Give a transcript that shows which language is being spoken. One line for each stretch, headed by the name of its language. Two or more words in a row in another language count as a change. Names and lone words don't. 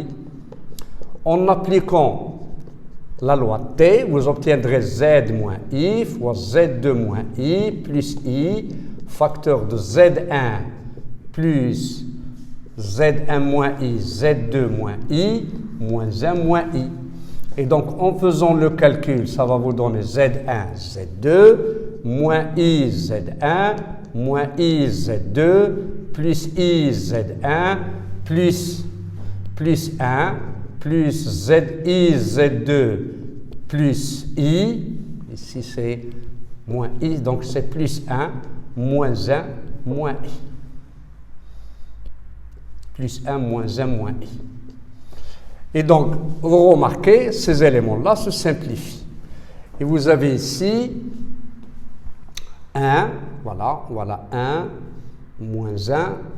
French: En appliquant la loi T, vous obtiendrez Z moins I fois Z2 moins I plus I, facteur de Z1 plus Z1 moins I, Z2 moins I, moins 1 moins I. Et donc, en faisant le calcul, ça va vous donner Z1, Z2, moins I, Z1, moins I, Z2, plus I, Z1, plus 1, plus ZI, Z2, plus I. Ici, c'est moins i, donc c'est plus 1, moins 1, moins i. Plus 1, moins 1, moins i. Et donc, vous remarquez, ces éléments-là se simplifient. Et vous avez ici 1, voilà 1, moins 1.